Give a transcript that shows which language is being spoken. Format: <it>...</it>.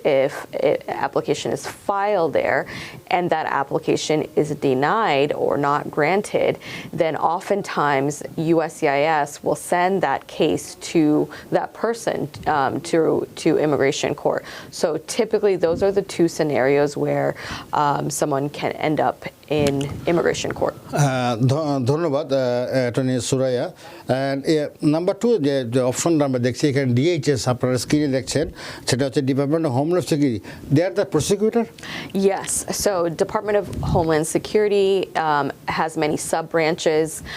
<en>If an application is filed there and that application is denied or not granted, then oftentimes USCIS will send that case to that person to immigration court. So typically those are the two scenarios where someone can end up in immigration court.</en> <bn>ধন্যবাদ attorney Suraiya. Number two যে অপশনটা আমরা দেখছি এখানে DHS আপনারা স্ক্রিনে দেখছেন, সেটা হচ্ছে department of homeland security.</bn> <en>They are the prosecutor? Yes. So Department of Homeland Security has many sub-branches.</en>